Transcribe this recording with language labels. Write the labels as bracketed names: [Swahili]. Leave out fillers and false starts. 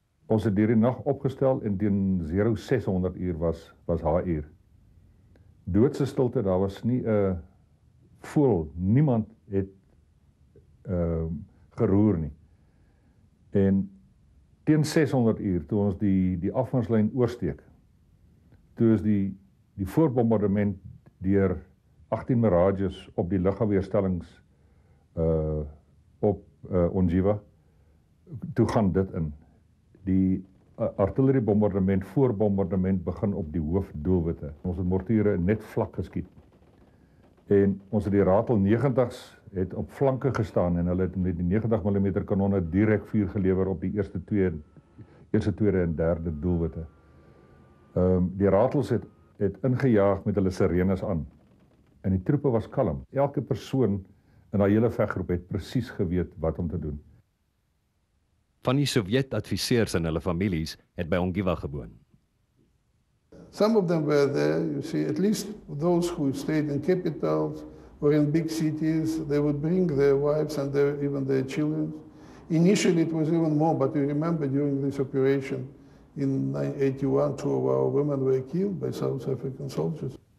[Afrikaans] Ons het hierdie nag opgestel en teen 0600 uur was H-uur. Doodse stilte, daar was nie 'n voel, niemand het geroer nie. En teen 600 uur, toe ons die afmarslyn oorsteek, toe is die voorbombardement deur 18 Mirages op die lugafweerstellings op Ongiwa, toe gaan dit in. Die artilleriebombardement, voorbombardement begin op die hoofdoelwitte. Ons het mortiere net vlak geskiet. En ons het die Ratel 90's het op flanke gestaan en hulle het met die 90 mm kanonne direk vuur gelewer op die eerste, tweede en derde doelwitte. Die Ratels het ingejaag met hulle sirenes aan. En die troepe was kalm. Elke persoon in daai hele veggroep het presies geweet wat om te doen. Van die Sowjet-adviseurs en hulle families het by Ongiwa gewoon. [English] Some of them were there, you see, at least those who stayed in capitals or in big cities, they would bring their wives and even their children. Initially it was even more, but you remember during this operation in 1981, 2 of our women were killed by South African soldiers.